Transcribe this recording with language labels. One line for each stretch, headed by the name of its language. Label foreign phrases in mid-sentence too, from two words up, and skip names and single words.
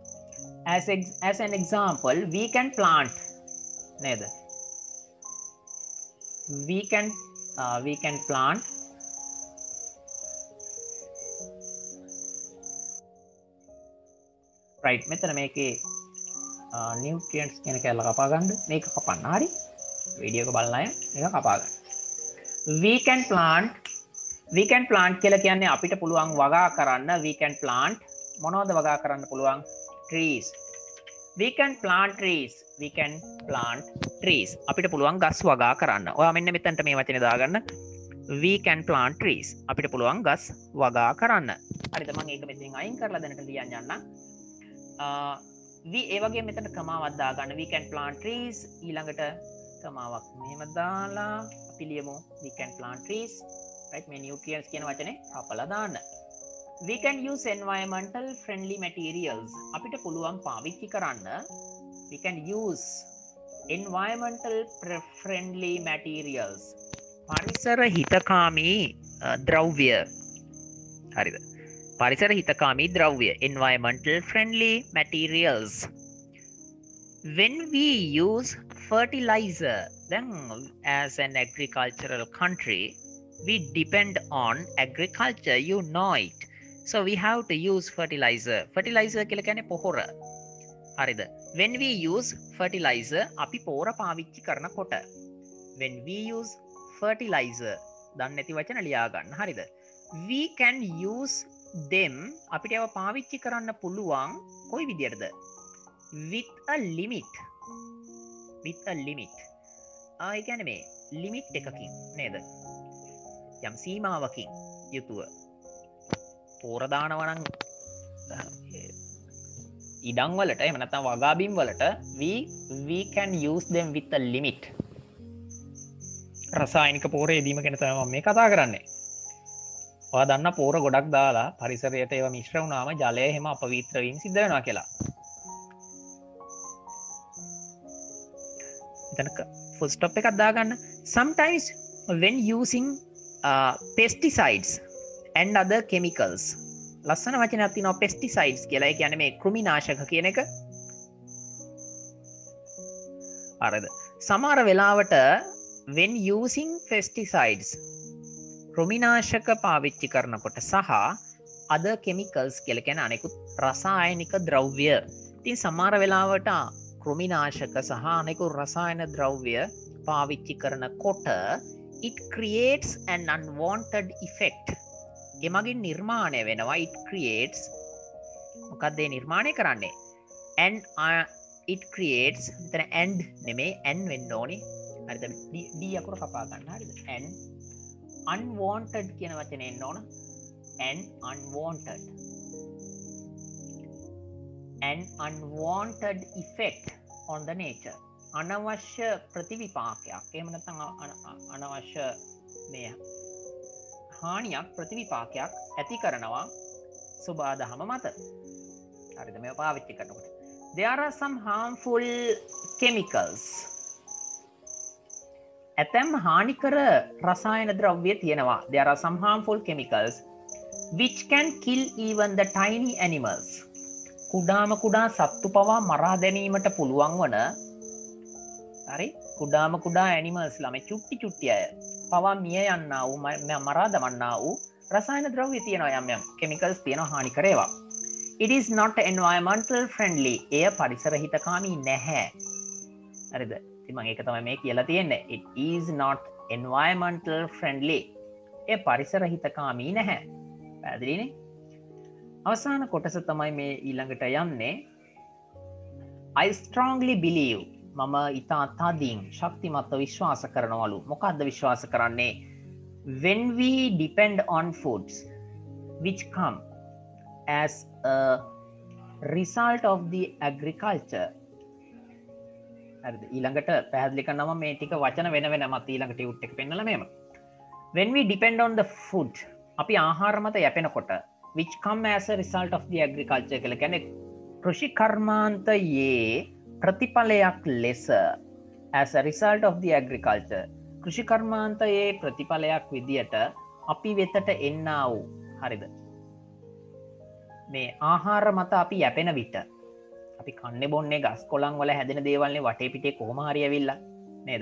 English: as an example we can plant නේද we can plant right මෙතන
Sinhala: මේකේ nutrients කියන කැලල කපා ගන්න මේක කපන්න හරි වීඩියෝ එක බලන අය මේක කපා ගන්න
English: we can plant
Sinhala: කියලා කියන්නේ අපිට පුළුවන් වගා කරන්න
English: we can plant
Sinhala: මොනවද වගා කරන්න පුළුවන්
English: trees we can plant
Sinhala: trees අපිට පුළුවන් ගස් වගා කරන්න ඔයා මෙන්න මෙතනට මේ වචනේ දාගන්න
English: we can plant trees
Sinhala: අපිට පුළුවන් ගස් වගා කරන්න හරිද මම ඒක මෙතනින් අයින් කරලා දැනට ලියන්න යන්න ඒ වගේ මෙතන කමාවක් දාගන්න
English: we can plant trees
Sinhala: ඊළඟට කමාවක් මෙහෙම දාලා අපි ලියමු
English: we can plant trees right
Sinhala: මේ nutrients කියන වචනේ අපලා දාන්න
English: we can use environmental friendly materials
Sinhala: අපිට පුළුවන් පාවිච්චි කරන්න
English: we can use environmental friendly materials
Sinhala: පරිසර හිතකාමී ද්‍රව්‍ය හරිද පරිසර හිතකාමී ද්‍රව්‍ය
English: environmental friendly materials. When we use fertilizer, then as an agricultural country, we depend on agriculture, you know it. So we have to use fertilizer.
Sinhala: Fertilizer කියලා කියන්නේ පොහොර. හරිද?
English: When we use fertilizer,
Sinhala: අපි පොහොර පාවිච්චි කරනකොට.
English: When we use fertilizer,
Sinhala: දන්නේ නැති වචන ලියා ගන්න. හරිද?
English: We can use them,
Sinhala: අපිට ඒවා පාවිච්චි කරන්න පුළුවන් කොයි විදියටද?
English: With a limit. With a limit.
Sinhala: ඒ කියන්නේ මේ limit එකකින් නේද? යම් සීමාවකින් යුතුව පෝර දානවා නම් ඉඩම් වලට එහෙම නැත්නම් වගාබිම් වලට
English: we can use them with a limit.
Sinhala: රසායනික පෝර යෙදීම ගැන තමයි මම මේ කතා කරන්නේ. ඔයා දන්න පෝර ගොඩක් දාලා පරිසරයට ඒවා මිශ්‍ර වුණාම ජලය එහෙම අපවිත්‍ර වීම සිද්ධ වෙනවා කියලා. එතන full stop එකක් දාගන්න.
English: Sometimes when using pesticides and other chemicals,
Sinhala: ලස්සන වචනයක් තියෙනවා pesticides කියලා. ඒ කියන්නේ මේ කෘමිනාශක කියන එක. හරිද? සමහර වෙලාවට
English: when using pesticides,
Sinhala: කෘමිනාශක පාවිච්චි කරනකොට සහ
English: other chemicals
Sinhala: කියලා කියන්නේ අනෙකුත් රසායනික ද්‍රව්‍ය. ඉතින් සමහර වෙලාවට කෘමිනාශක සහ අනෙකුත් රසායන ද්‍රව්‍ය පාවිච්චි කරනකොට
English: it creates an unwanted effect.
Sinhala: එමගින් නිර්මාණය වෙනවා.
English: It creates,
Sinhala: මොකක්ද ඒ නිර්මාණය කරන්නේ?
English: And it creates,
Sinhala: මෙතන and නෙමෙයි n වෙන්න ඕනේ. හරිද? d අකුර කපා ගන්න. හරිද?
English: and unwanted
Sinhala: කියන වචනේ එන්න ඕන.
English: and unwanted. An unwanted effect on the nature.
Sinhala: අනවශ්‍ය ප්‍රතිවිපාකයක්. එහෙම නැත්නම් අනවශ්‍ය මේ හානියක් ප්‍රතිවිපාකයක් ඇති කරනවා සුබාදහම මත. හරිද? මේව පාවිච්චි කරනකොට.
English: There are some harmful chemicals.
Sinhala: ඇතැම් හානිකර රසායන ද්‍රව්‍ය තියෙනවා.
English: There are some harmful chemicals which can kill even the tiny animals.
Sinhala: කුඩාම කුඩා සත්තු පවා මරා දැමීමට පුළුවන් වන, හරි, කුඩාම කුඩා ඇනිමල්ස් ලා මේ චුට්ටි චුට්ටි අය පවා මිය යන්නා වූ මරා දමන්නා වූ රසායන ද්‍රව්‍ය තියෙනවා. යම් යම් කෙමිකල්ස් තියෙනවා හානිකර ඒවා.
English: It is not environmental friendly.
Sinhala: එය පරිසර හිතකාමී නැහැ. හරිද? ඉතින් මම ඒක තමයි මේ කියලා තියෙන්නේ.
English: It is not environmental friendly.
Sinhala: එය පරිසර හිතකාමී නැහැ. පැහැදිලිනේ? අවසාන කොටස තමයි මේ ඊළඟට යන්නේ.
English: I strongly believe.
Sinhala: මම ඉතා තදින් ශක්තිමත්ව විශ්වාස කරනවලු. මොකක්ද විශ්වාස කරන්නේ?
English: When we depend on foods which come as a result of the agriculture.
Sinhala: හරිද? ඊළඟට පැහැදිලි කරනවා මේ ටික වචන වෙන වෙනමත් ඊළඟ ටියුට් එක පෙන්නලා මෙහෙම.
English: When we depend on the food,
Sinhala: අපි ආහාර මත යැපෙනකොට,
English: which come as a result of the agriculture
Sinhala: කියලා කියන්නේ කෘෂි කර්මාන්තයේ ප්‍රතිඵලයක් ලෙස,
English: as a result of the agriculture,
Sinhala: කෘෂි කර්මාන්තයේ ප්‍රතිඵලයක් විදියට අපි වෙතට එන්නා වූ, හරිද, මේ ආහාර මත අපි යැපෙන විට, අපි කන්නේ බොන්නේ ගස් කොළන් වල හැදෙන දේවල්නේ වටේ පිටේ කොහොම හරි ඇවිල්ලා නේද?